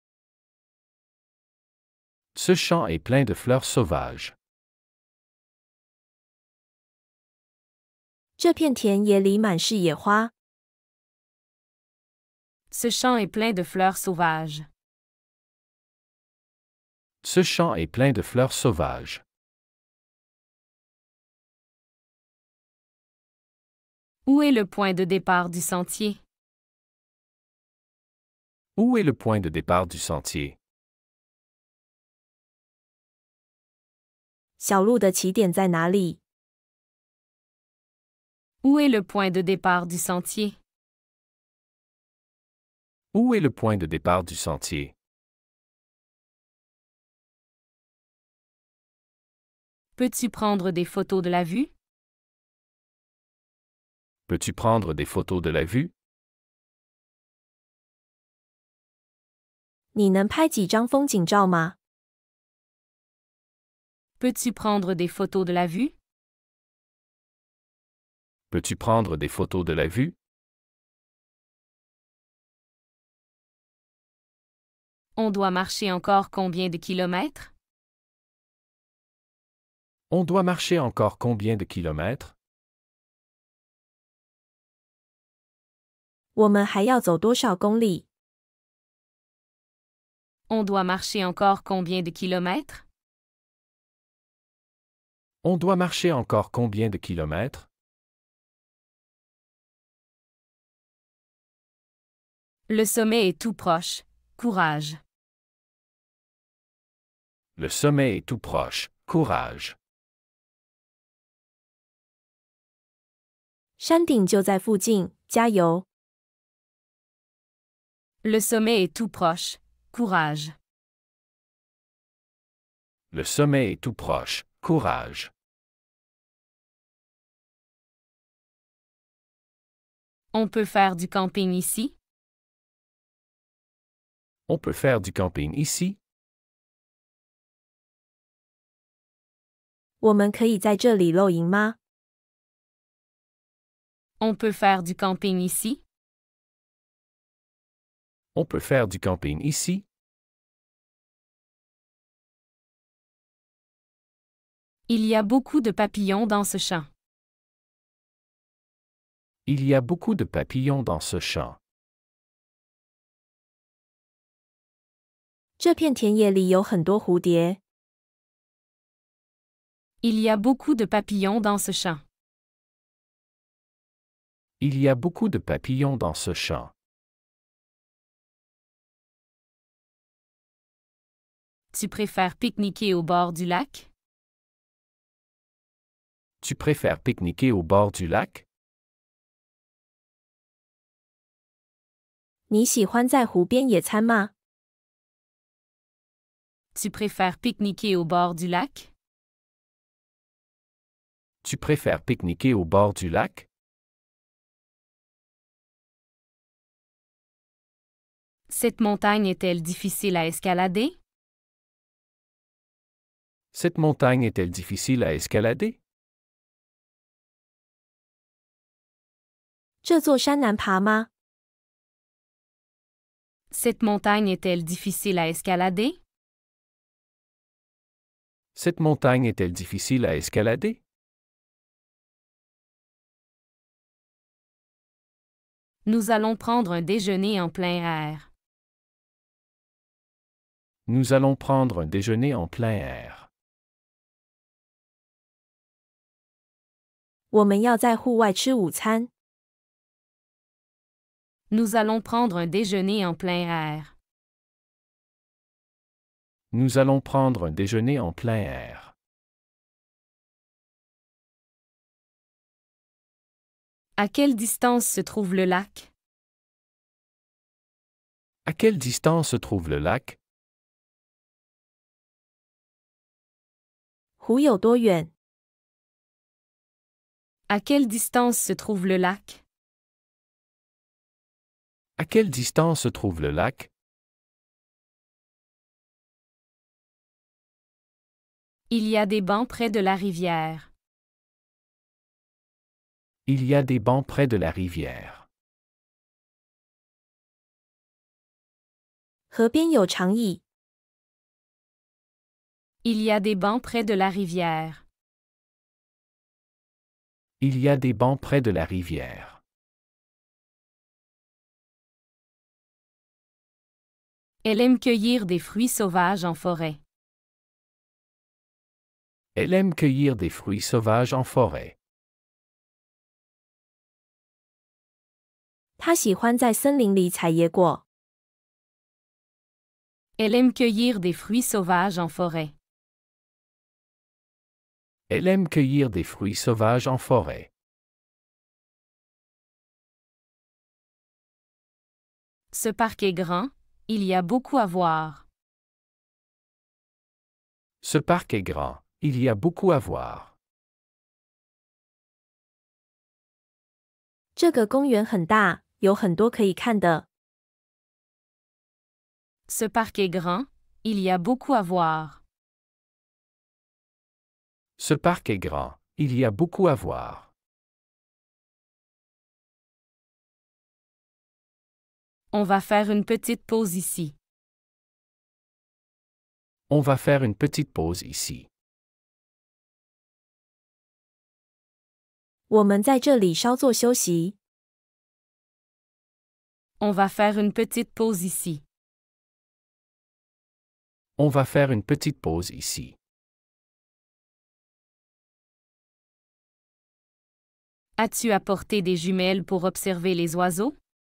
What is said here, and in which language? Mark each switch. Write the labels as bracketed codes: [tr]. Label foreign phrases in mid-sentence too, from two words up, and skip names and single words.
[fr] Ce champ est plein de fleurs sauvages. [zh] 这片田野里满是野花。 [fr] Ce champ est plein de fleurs sauvages. Ce champ est plein de fleurs sauvages. Où est le point de départ du sentier? Où est le point de départ du sentier? [zh] 小路的起点在哪里？ [fr] Où est le point de départ du sentier? Où est le point de départ du sentier? Peux-tu prendre des photos de la vue? Peux-tu prendre des photos de la vue? [zh] 你能拍几张风景照吗？ [fr] Peux-tu prendre des photos de la vue? Peux-tu prendre des photos de la vue? On doit marcher encore combien de kilomètres? On doit marcher encore combien de kilomètres? [zh] 我们还要走多少公里？ [fr] On doit marcher encore combien de kilomètres? On doit marcher encore combien de kilomètres? Le sommet est tout proche. Courage. Le sommet est tout proche. Courage. [zh] 山顶就在附近，加油！ [fr] Le sommet est tout proche. Courage. Le sommet est tout proche. Courage. On peut faire du camping ici? On peut faire du camping ici? [zh] 我们可以在这里露营吗？ [fr] On peut faire du camping ici? On peut faire du camping ici? Il y a beaucoup de papillons dans ce champ. Il y a beaucoup de papillons dans ce champ. [zh] 这片田野里有很多蝴蝶。 [fr] Il y a beaucoup de papillons dans ce champ. Il y a beaucoup de papillons dans ce champ. Tu préfères pique-niquer au bord du lac? Tu préfères pique-niquer au bord du lac? [zh] 你喜欢在湖边野餐吗？ [fr] Tu préfères pique-niquer au bord du lac? Tu préfères pique-niquer au bord du lac? Cette montagne est-elle difficile à escalader? Cette montagne est-elle difficile à escalader? [zh] 这座山难爬吗？ [fr] Cette montagne est-elle difficile à escalader? Cette montagne est-elle difficile à escalader? Nous allons prendre un déjeuner en plein air. Nous allons prendre un déjeuner en plein air. [zh] 我们要在户外吃午餐。 [fr] Nous allons prendre un déjeuner en plein air. Nous allons prendre un déjeuner en plein air. À quelle distance se trouve le lac? À quelle distance se trouve le lac? [zh] 湖有多远？ [fr] À quelle distance se trouve le lac? À quelle distance se trouve le lac? Il y a des bancs près de la rivière. Il y a des bancs près de la rivière. [zh] 河边有长椅。 [fr] Il y a des bancs près de la rivière. Il y a des bancs près de la rivière. Elle aime cueillir des fruits sauvages en forêt. Elle aime cueillir des fruits sauvages en forêt. [zh] 他喜欢在森林里采野果。 [fr] Elle aime cueillir des fruits sauvages en forêt. Elle aime cueillir des fruits sauvages en forêt. Ce parc est grand, il y a beaucoup à voir. Ce parc est grand, il y a beaucoup à voir. [zh] 这个公园很大，有很多可以看的。 [fr] Ce parc est grand, il y a beaucoup à voir. Ce parc est grand, il y a beaucoup à voir. On va faire une petite pause ici. On va faire une petite pause ici. [zh] 我们在这里稍作休息。 [fr] On va faire une petite pause ici. On va faire une petite pause ici. As-tu apporté des jumelles pour observer les oiseaux?